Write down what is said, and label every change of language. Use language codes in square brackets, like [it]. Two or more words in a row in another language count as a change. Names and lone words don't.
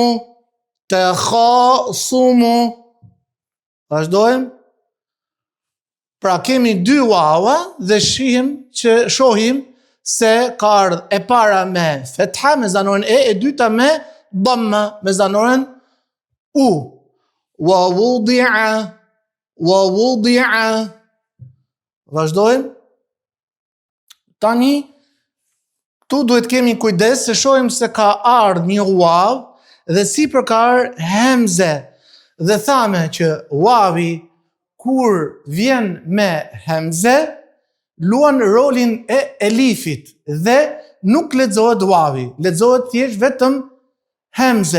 [sq] Takhasumu. Vazhdojmë. Pra kemi dy wawa dhe shohim se ka ardhë e para me fetha me zanoren e dyta me dhamma me zanoren u. [ar] ووضع. ووضع. [sq] Vazhdojmë. Tani, tu duhet kemi kujdes se shohim se ka ardhë një waw dhe sipër ka ardhë hemze. Dhe thame që wawi kur vjen me hemze, luan rolin e elifit dhe nuk lexohet wawi, lexohet thjesht vetëm hemze.